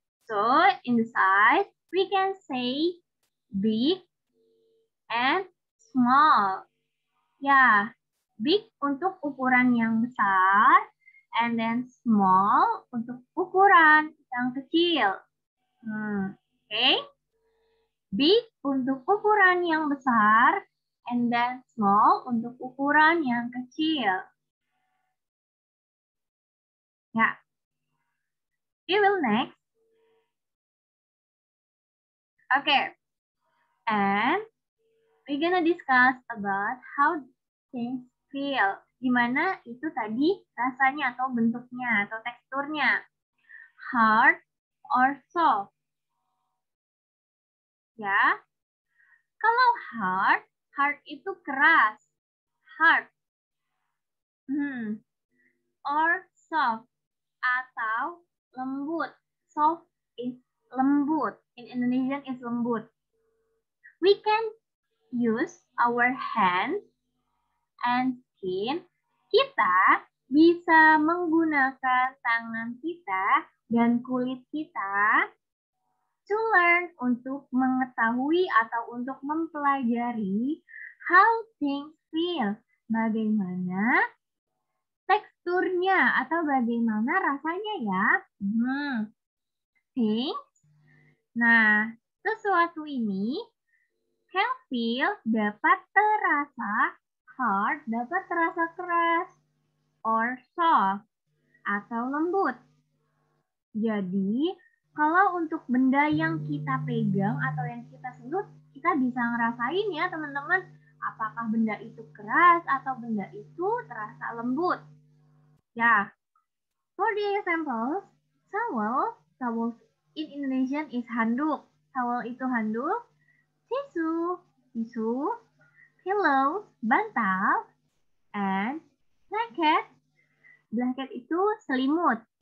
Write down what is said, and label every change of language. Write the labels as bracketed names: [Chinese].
[English] So, in the size, we can say big and small. [Indonesian] Ya, big untuk ukuran yang besar, [English] and then [Indonesian] small untuk ukuran yang kecil. Okay. Big untuk ukuran yang besar, [English] and then [Indonesian] small untuk ukuran yang kecil. [English] Ya. We will next. Okay. And we're gonna discuss about how things feel. [Indonesian] Gimana itu tadi rasanya atau bentuknya atau teksturnya. [English] Hard or soft. [Indonesian] Ya. Kalau hard itu keras. Hard. [English] Or soft [Indonesian] atau lembut. [English] Soft is lembut. In Indonesian is lembut. We can use our hand and skin. [Indonesian] Kita bisa menggunakan tangan kita dan kulit kita [English] to learn, [Indonesian] untuk mengetahui atau untuk mempelajari [English] how things feel. [Indonesian] Bagaimana teksturnya atau bagaimana rasanya ya. Things. Nah, sesuatu ini [English] can feel [Indonesian] dapat terasa hard, dapat terasa keras, [English] or soft [Indonesian] atau lembut. Jadi, kalau untuk benda yang kita pegang atau yang kita sentuh, kita bisa ngerasain ya teman-teman, apakah benda itu keras atau benda itu terasa lembut. [English] Ya, for the example, towel in Indonesian is handuk. [Indonesian] Towel itu handuk. Tisu, pillow, bantal, and blanket itu selimut.